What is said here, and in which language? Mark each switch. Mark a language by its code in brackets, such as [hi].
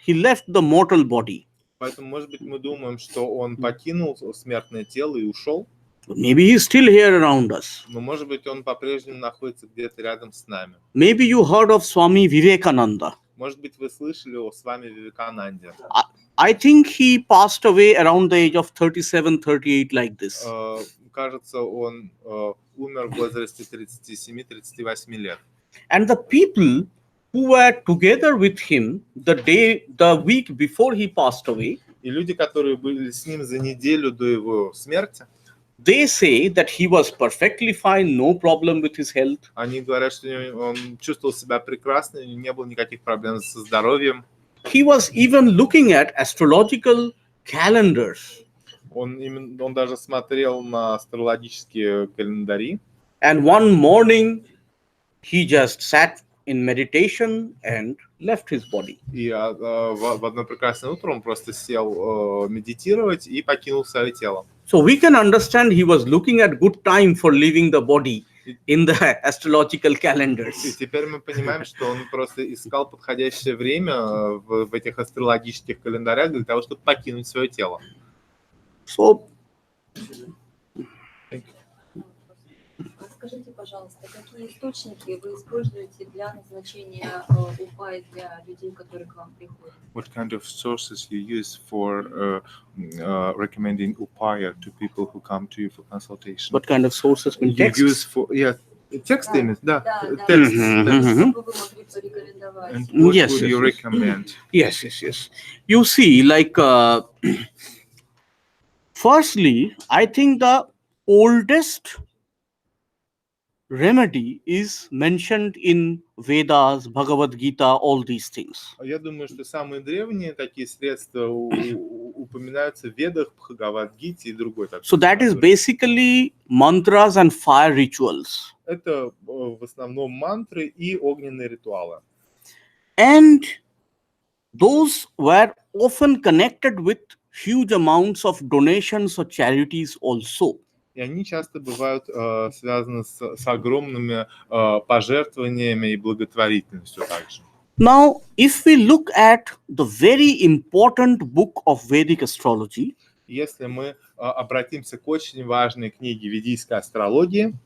[en] He left the mortal body. [ru] Поэтому, может быть, мы думаем, что он покинул смертное тело и ушел. [en] Maybe he is still here around us. [ru] Но, может быть, он по-прежнему находится где-то рядом с нами. [en] Maybe you heard of Swami Vivekananda. [ru] Может быть, вы слышали о Свами Вивекананде. [en] I think he passed away around the age of 37, 38, like this. [ru] Кажется, он умер в возрасте 37-38 лет. [en] And the people who were together with him the week before he passed away, [ru] И люди, которые были с ним за неделю до его смерти, [en] they say that he was perfectly fine, no problem with his health. [ru] они говорят, что он чувствовал себя прекрасно, и не было никаких проблем со здоровьем. [en] He was even looking at astrological calendars. [ru] Он даже смотрел на астрологические календари. [en] And one morning, he just sat in meditation and left his body. [ru] И в одно прекрасное утро он просто сел медитировать и покинул свое тело. [en] So we can understand he was looking at good time for leaving the body in the astrological [ru] И [en] calendars. [ru] теперь мы понимаем, что он просто искал подходящее время в этих астрологических календарях для того, чтобы покинуть свое тело. [en] So, [ru] Скажите, пожалуйста, пожалуйста, какие источники вы используете для назначения упай для людей, которые к вам приходят? [en] What kind of sources you use for recommending upaya to people who come to you for consultation? What kind of sources mean You texts? use for [ru] тексты, да, Да, [en] texts. Мгм. [ru] Что бы вы могли порекомендовать? [en] And what Yes, would yes, you yes. recommend? Yes. You see, like, firstly, I think the oldest remedy is mentioned in Vedas, Bhagavad Gita, all these things. [ru] Я думаю, что самые древние такие средства упоминаются в Ведах, Бхагавад-гите и другой такой [en] So that is [ru] литературе. [en] basically mantras and fire rituals. [ru] Это в основном мантры и огненные ритуалы. [en] And those were often connected with huge amounts of donations or charities also. [ru] И они часто бывают связаны с огромными пожертвованиями и благотворительностью также. [en] Now, if we look at the very important book of Vedic astrology, [ru] Если мы обратимся к очень важной книге Ведической Астрологии,